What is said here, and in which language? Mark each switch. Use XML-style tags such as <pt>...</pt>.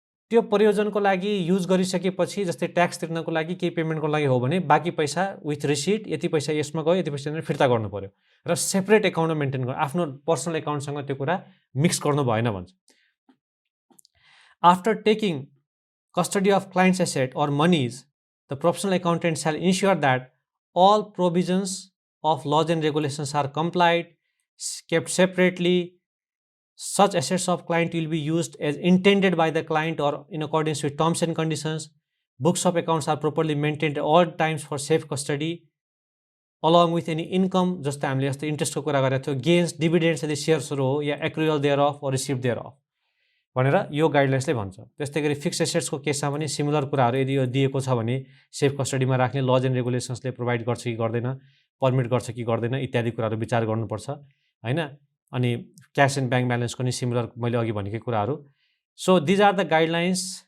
<ne>त्यो प्रयोजनको लागि युज गरिसकेपछि जस्तै ट्याक्स तिर्नको लागि केही पेमेन्टको लागि हो भने बाँकी पैसा विथ रिसिट यति पैसा यसमा गयो यति पैसा फिर्ता गर्नु पर्यो र सेपरेट एकाउन्टमा मेन्टेन गर्नु आफ्नो पर्सनल एकाउन्टसँग त्यो कुरा मिक्स गर्नु भएन भन्छ</ne> <en>After taking custody of client's asset or monies, the professional accountant shall ensure that all provisions of laws and regulations are complied, kept separately. Such assets of client will be used as intended by the client or in accordance with terms and conditions. Books of accounts are properly maintained at all times for safe custody, along with any income,</en> <ne>जस्तै हामीले जस्तै इन्ट्रेस्टको कुरा गरेको थियो, gains डिभिडेन्ड्स यदि सेयर्सहरू हो या accrual there of or receive there of भनेर यो गाइडलाइन्सले भन्छ त्यस्तै गरी फिक्स एसेट्सको केसमा पनि सिमिलर कुराहरू यदि यो दिएको छ भने सेफ कस्टडीमा राख्ने लज एन्ड रेगुलेसन्सले प्रोभाइड गर्छ कि गर्दैन पर्मिट गर्छ कि गर्दैन इत्यादि कुराहरू विचार गर्नुपर्छ हैन अनि क्यास एन्ड ब्याङ्क ब्यालेन्सको नि सिमिलर मैले अघि भनेकै कुराहरू</ne> <en>so these are the guidelines</en>